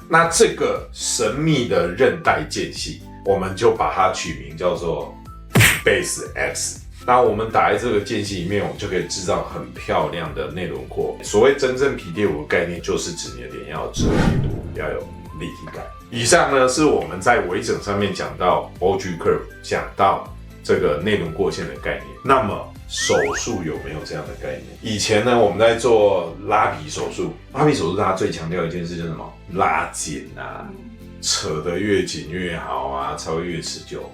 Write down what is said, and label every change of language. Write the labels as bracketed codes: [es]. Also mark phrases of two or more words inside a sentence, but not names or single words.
[zh] 那這個神秘的韌帶間隙，我們就把它取名叫做 Base X。那我們打在這個間隙裡面，我們就可以制造很漂亮的內輪廓。所謂真正皮貼骨的概念，就是指你的臉要有折疊度，要有立體感。以上呢是我們在微整上面講到 [en] OG curve， [zh] 講到這個內輪廓線的概念。那麼手術有沒有這樣的概念？以前呢我們在做拉皮手術，拉皮手術大家最強調一件事就是什麼？拉緊啊，扯得越緊越好啊，才會越持久。